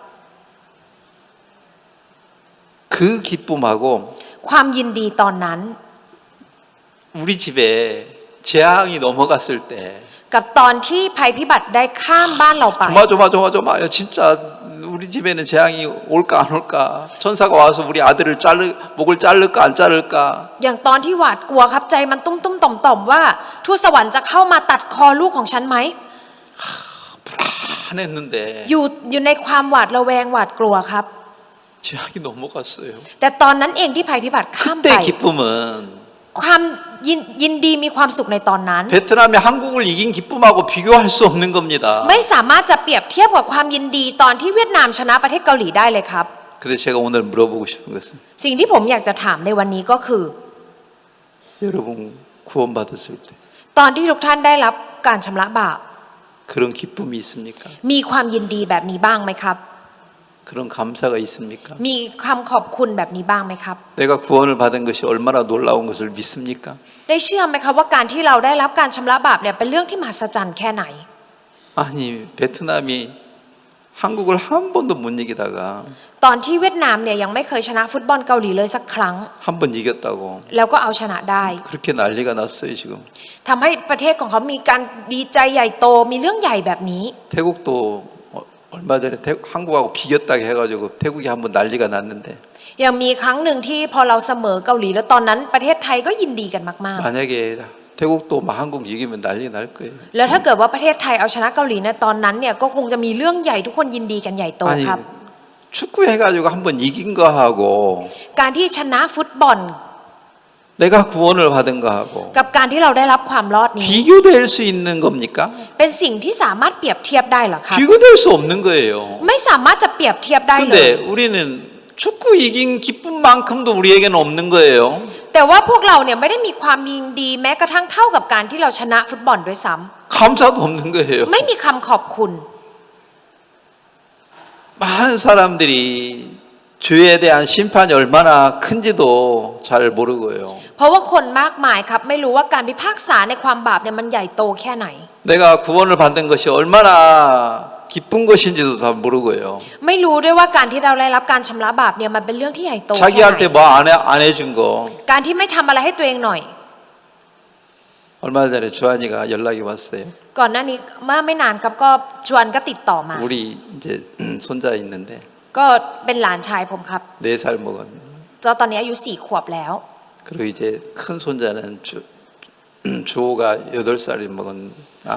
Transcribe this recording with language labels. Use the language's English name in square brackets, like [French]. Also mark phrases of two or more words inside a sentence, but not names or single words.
[Korean] 그 기쁨하고 [Thai] ความยินดีตอนนั้น [Korean] 우리 집에 재앙이 넘어갔을 때 [Thai] กับตอนที่ภัยพิบัติได้ข้ามบ้านเราไป [Korean] 조마조마요. 진짜 우리 집에는 재앙이 올까 안 올까? 천사가 와서 우리 아들을 목을 자를까 안 자를까? [Thai] อย่างตอนที่หวาดกลัวครับใจมันตุ้มๆต่อมๆว่าทูตสวรรค์จะเข้ามาตัดคอลูกของฉันไหม [Korean] 불안했는데 [Thai] อยู่ในความหวาดระแวงหวาดกลัวครับ [Korean] 재앙이 넘어갔어요. [Thai] แต่ตอนนั้นเองที่ภัยพิบัติข้ามไป [Korean] 그때 기쁨은 [Thai] ความยินดีมีความสุขในตอนนั้น [Korean] 베트남이 한국을 이긴 기쁨하고 비교할 수 없는 겁니다. [Thai] ไม่สามารถจะเปรียบเทียบกับความยินดีตอนที่เวียดนามชนะประเทศเกาหลีได้เลยครับ [Korean] 근데 제가 오늘 물어보고 싶은 것은 [Thai] สิ่งที่ผมอยากจะถามในวันนี้ก็คือ [Korean] 여러분 구원받았을 때 [Thai] ตอนที่ทุกท่านได้รับการชำระบาป [Korean] 그런 기쁨이 있습니까? [Thai] มีความยินดีแบบนี้บ้างไหมครับ [Korean] 그런 감사가 있습니까? [Thai] มีคำขอบคุณแบบนี้บ้างไหมครับ [Korean] 내가 구원을 받은 것이 얼마나 놀라운 것을 믿습니까? [Thai] ได้เชื่อไหมครับว่าการที่เราได้รับการชำระบาปเนี่ยเป็นเรื่องที่มหัศจรรย์แค่ไหน [Korean] 아니 베트남이 한국을 한 번도 못 이기다가 [Thai] ตอนที่เวียดนามเนี่ยยังไม่เคยชนะฟุตบอลเกาหลีเลยสักครั้ง [Korean] 한 번 이겼다고 [Thai] แล้วก็เอาชนะได้ [Korean] 그렇게 난리가 났어요 지금. [Thai] ทำให้ประเทศของเขามีการดีใจใหญ่โตมีเรื่องใหญ่แบบนี้ [Korean] 태국도 얼마 전에 한국하고 비겼다고 해가지고 태국이 한 번 난리가 났는데 [Thai] ยังมีครั้งหนึ่งที่พอเราเสมอเกาหลีแล้วตอนนั้นประเทศไทยก็ยินดีกันมาก [Korean] 만약에 태국도 막 한국 이기면 난리 날 거예요. [Thai] ๆ แล้วถ้าเกิดว่าประเทศไทยเอาชนะเกาหลีในตอนนั้นเนี่ยก็คงจะมีเรื่องใหญ่ทุกคนยินดีกันใหญ่โต [Korean] 아니 [Thai] ครับ [Korean] 축구 해가지고 한 번 이긴 거하고 [Thai] การที่ชนะฟุตบอล [Korean] 내가 구원을 받은 거하고 [Thai] กับการที่เราได้รับความรอดนี้ [Korean] 비교될 수 있는 겁니까? [Thai] เป็นสิ่งที่สามารถเปรียบเทียบได้เหรอครับ [Korean] 비교될 수 없는 거예요. [Thai] ไม่สามารถจะเปรียบเทียบได้เลย [Korean] 근데 우리는 축구 이긴 기쁨만큼도 우리에게는 없는 거예요. [Thai] แต่ว่าพวกเราเนี่ยไม่ได้มีความยินดีแม้กระทั่งเท่ากับการที่เราชนะฟุตบอลด้วยซ้ำ [Korean] 감사도 없는 거예요. [Thai] ไม่มีคำขอบคุณ [Korean] 많은 사람들이 죄에 대한 심판이 얼마나 큰지도 잘 모르고요. [Thai] เพราะว่าคนมากมายครับไม่รู้ว่าการพิพากษาในความบาปเนี่ยมันใหญ่โตแค่ไหน [Korean] 내가 구원을 받는 것이 얼마나 기쁜 것인지도 다 모르고요. [Thai] ไม่รู้ด้วยว่าการที่เราได้รับการชำระบาปเนี่ยมันเป็นเรื่องที่ใหญ่โตแค่ไหน [Korean] 자기한테 뭐 안 해준 거 [Thai] การที่ไม่ทำอะไรให้ตัวเองหน่อย [Korean] 얼마 전에 주한이가 연락이 왔어요. [Thai] ก่อนหน้านี้เมื่อไม่นานครับก็ชวนก็ติดต่อมา [Korean] 우리 이제 손자 있는데 [Thai] ก็เป็นหลานชายผมครับ [Korean] 4살 먹은. [Thai] แล้วตอนนี้อายุ4 ขวบแล้ว [Korean] 그리고 이제 큰 손자는 주호가 8살이 먹은 나.